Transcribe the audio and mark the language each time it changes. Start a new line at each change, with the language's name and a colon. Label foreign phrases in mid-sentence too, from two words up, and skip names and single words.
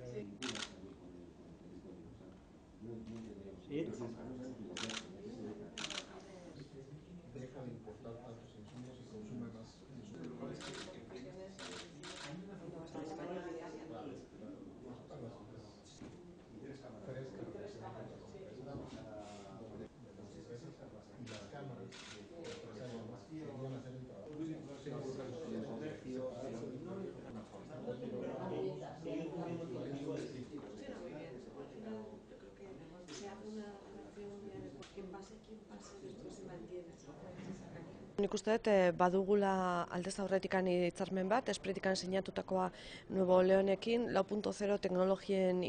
Spanish: Deja de importar tantos insumos y consume más insumos. Y las cámaras iban a hacer el trabajo.
Basque: Nik uste dut badugula aldez aurretikan hitzarmen bat, espretikan sinatutakoa Nuevo Leonekin, 4.0 teknologien